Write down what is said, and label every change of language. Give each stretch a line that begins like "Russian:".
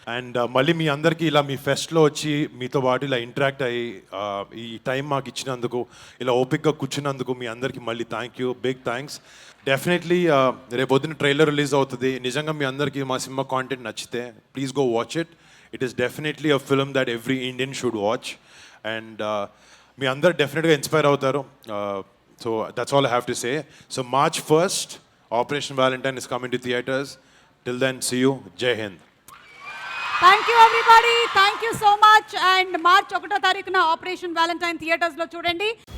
Telugu: And మళ్ళీ మీ అందరికీ ఇలా మీ ఫెస్ట్లో వచ్చి మీతో పాటు ఇలా ఇంటరాక్ట్ అయ్యి ఈ టైం మాకు ఇచ్చినందుకు, ఇలా ఓపిక్గా కూర్చున్నందుకు మీ అందరికీ మళ్ళీ thank you, big thanks. Definitely రేపు పొద్దున్న ట్రైలర్ రిలీజ్ అవుతుంది. నిజంగా మీ అందరికీ మా సినిమా కాంటెంట్ నచ్చితే
English: Please go watch it. It is definitely a film that every Indian should watch.
Telugu: And మీ అందరు డెఫినెట్గా ఇన్స్పైర్ అవుతారు.
English: So that's all I have to say. So March 1st Operation Valentine is coming to theaters. Till then, see you. Jai Hind. Thank you everybody. Thank you so much.
Telugu: And March 1వ తారీఖున operation Valentine థియేటర్స్లో చూడండి.